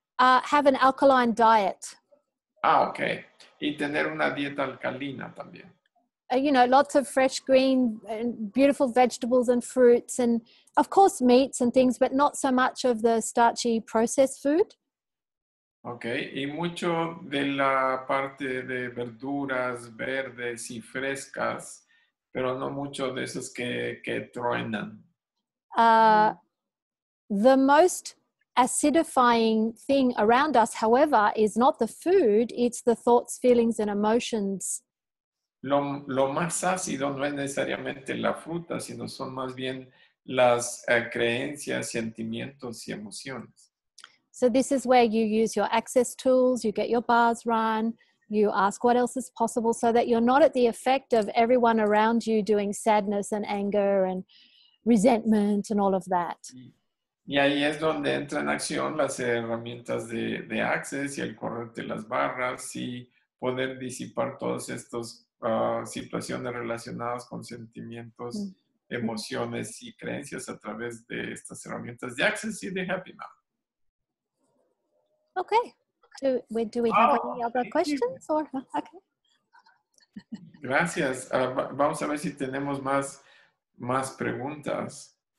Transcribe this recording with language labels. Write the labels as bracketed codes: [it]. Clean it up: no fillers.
[en] have an alkaline diet. Ok. [es] Y tener una dieta alcalina también. [en] You know, lots of fresh green and beautiful vegetables and fruits and of course meats and things, but not so much of the starchy processed food. [es] Ok, y mucho de la parte de verduras verdes y frescas, pero no mucho de esos que truenan. [en] The most acidifying thing around us, however, is not the food, it's the thoughts, feelings, and emotions. [es] Lo más ácido no es necesariamente la fruta, sino son más bien las creencias, sentimientos y emociones. [en] So this is where you use your access tools, you get your bars run, you ask what else is possible so that you're not at the effect of everyone around you doing sadness and anger and resentment and all of that. [es] Y ahí es donde entran en acción las herramientas de Access y el correrte las barras y poder disipar todas estas situaciones relacionadas con sentimientos, emociones y creencias a través de estas herramientas de Access y de Happy Mouth. [en] Okay. Do we have any other questions? Or okay. [es] Gracias. Vamos a ver si tenemos más preguntas.